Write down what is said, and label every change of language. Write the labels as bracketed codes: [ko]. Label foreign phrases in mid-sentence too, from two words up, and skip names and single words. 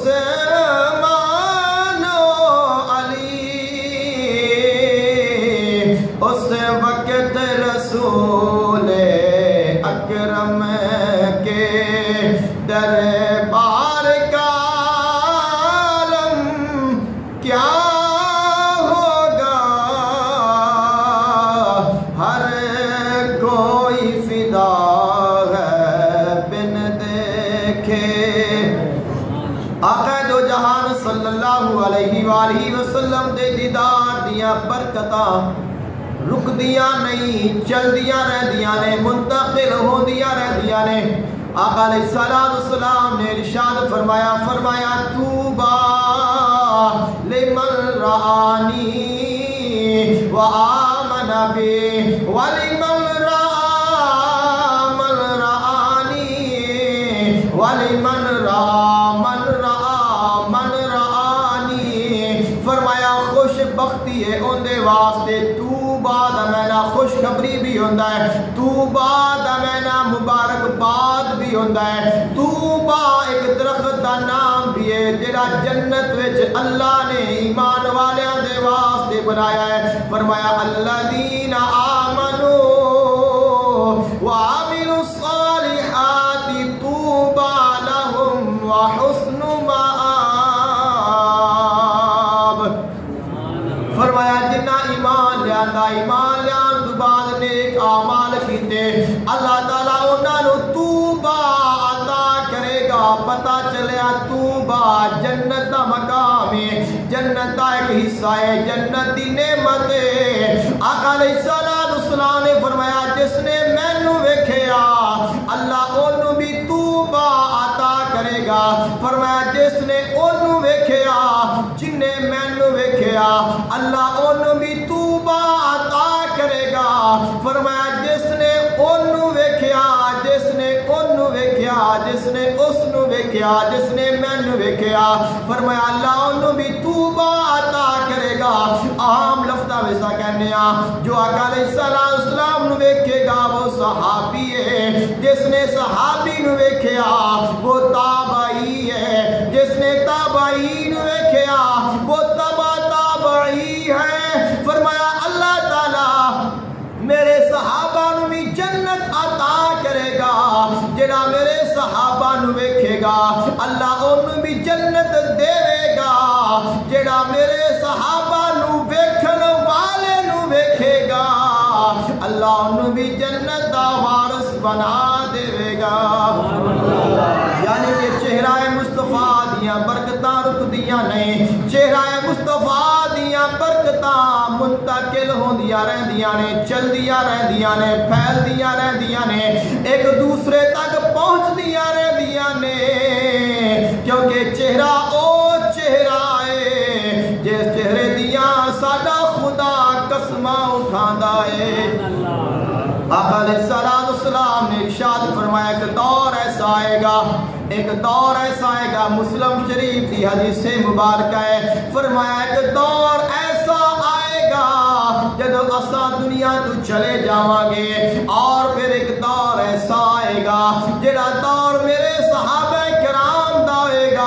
[ur] عثمان و علی، اس وقت رسول اکرم کے دربار کا عالم کیا ہوگا، ہر کوئی فدا ہے بن دیکھے۔ [pa] آقا دو جہان [ar] صلی اللہ علیہ وآلہ وسلم [pa] دے دیدار دیاں برکتاں رک دیاں نہیں، چل دیاں رہ دیاں نے، منتقل ہو دیاں رہ دیاں نے۔ [ur] آقا علیہ السلام نے ارشاد فرمایا [ar] توبا لمن رآنی وآمن بی ولمن رآنی ولمن من رآنی، [pa] فرمایا خوش بختی ہے ان دے واسطے توبہ دا مینا خوشخبری بھی ہوندا ہے، توبہ دا مینا مبارکباد بھی ہوندا ہے، توبہ ایک درخت دا نام بھی ہے جڑا جنت وچ اللہ نے ایمان والیاں دے واسطے بنایا ہے۔ فرمایا [ar] الذین آمنوا وعملوا الصالحات طوبى لهم وحسن مآب، [pa] فرمایا جنہ ایمان لیان تو بعد نیک اعمال کیتے اللہ تعالیٰ انہاں نو توبہ عطا کرے گا۔ پتہ چلیا توبہ جنت دا مقام ہے، جنت دا ایک حصہ ہے، جنت دی نعمت ہے۔ آقا [ar] علیہ السلام [pa] نے فرمایا جس نے مینوں ویکھیا اللہ اونوں بھی توبہ عطا کرے گا۔ فرمایا جس نے اونوں ویکھیا جن نے مینوں ویکھیا اللہ اونوں بھی توبہ عطا کرے گا۔ فرمایا جس نے اونوں ویکھیا جس نے اونوں ویکھیا جس نے اس نو ویکھیا جس نے مینوں ویکھیا، فرمایا اللہ اونوں بھی توبہ عطا کرے گا۔ عام لفظاں وچ کہنے جو آقا [ar] علیہ السلام [pa] نو ویکھے گا وہ صحابی ہے، جس نے صحابی نو ویکھیا وہ تابعی ہے، جس نے تابعی نو ویکھیا وہ تابعی ہے۔ فرمایا اللہ تعالیٰ میرے صحابہ نو بھی جنت عطا کرے گا، جڑا میرے صحابہ نو ویکھے گا اللہ انہوں بھی جنت دے گا، جڑا میرے صحابہ نو ویکھن والے نو ویکھے گا اللہ انہوں بھی جنت دا وارث بنا دے دے گا. یعنی کہ چہرہ مصطفیٰ دیاں برکتاں رکدیاں نہیں, چہرہ مصطفیٰ دیاں برکتاں منتقل ہوندیاں رہندیاں نے, چلدیاں رہندیاں نے, پھیلدیاں رہندیاں نے, ایک دوسرے تک پہنچدیاں رہندیاں نے, کیونکہ چہرہ او چہرہ ہے جس چہرے دیاں ساڈا خدا قسماں اٹھاندا ہے. آقا [ar] علیہ السلام [pa] نے ارشاد فرمایا کہ دور ایسا آئے گا, ایک دور ایسا آئے گا, [ur] مسلم شریف کی حدیث مبارکہ ہے, [pa] فرمایا کہ دور ایسا آئے گا جب اساں دنیا تو چلے جاواں گے, اور پھر ایک دور ایسا آئے گا جڑا دور میرے صحابہ کرام دا ہوئے گا.